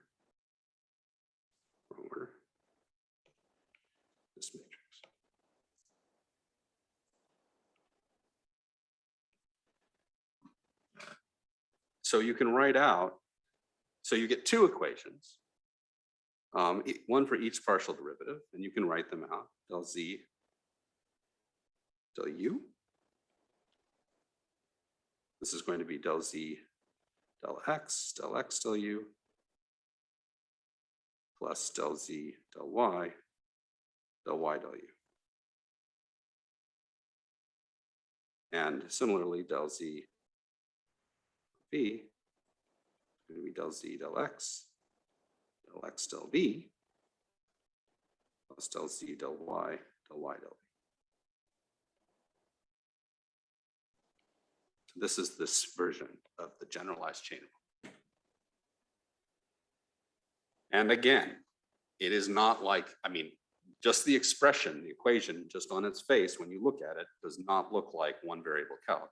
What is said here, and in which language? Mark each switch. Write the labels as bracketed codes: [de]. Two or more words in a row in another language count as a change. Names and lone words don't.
[en] Wrong order. This matrix. So you can write out, so you get two equations, one for each partial derivative, and you can write them out, del z, del u. This is going to be del z, del x, del u, plus del z, del y, del u. And similarly, del z, v, is going to be del z, del x, del v, plus del z, del y, del v. This is this version of the generalized chain rule. And again, it is not like, I mean, just the expression, the equation, just on its face, when you look at it, does not look like one variable calc.